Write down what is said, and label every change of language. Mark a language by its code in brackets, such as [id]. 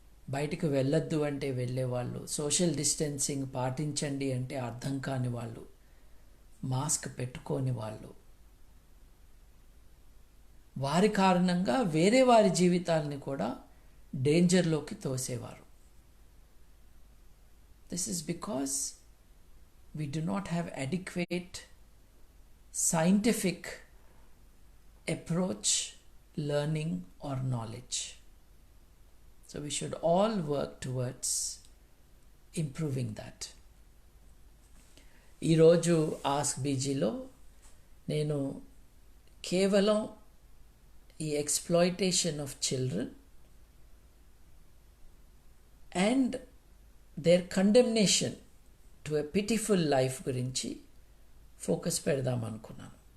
[te] బయటకు వెళ్ళొద్దు అంటే వెళ్ళేవాళ్ళు, సోషల్ డిస్టెన్సింగ్ పాటించండి అంటే అర్థం కాని వాళ్ళు, మాస్క్ పెట్టుకోని వాళ్ళు, వారి కారణంగా వేరే వారి జీవితాలని కూడా డేంజర్లోకి తోసేవారు. [en] This is because we do not have adequate scientific approach, learning or knowledge. So we should all work towards improving that. [te] ఈరోజు ఆస్క్ బీజీలో నేను కేవలం ఈ [en] exploitation of children and their condemnation to a pitiful life [te] గురించి focus పెడదాం అనుకున్నాను.